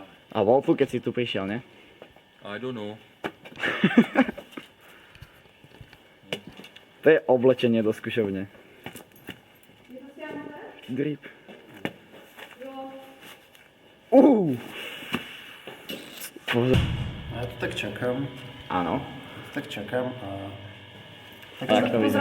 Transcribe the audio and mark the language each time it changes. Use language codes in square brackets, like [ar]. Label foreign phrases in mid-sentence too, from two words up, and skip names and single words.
[sk] A bol tu, keď si tu prišiel, ne? [en] I don't know. [sk] To je oblečenie do skúšovne. Grip. Bože. A ja tu tak čakám. Áno. Tak čakám a... Tak to vyzerá.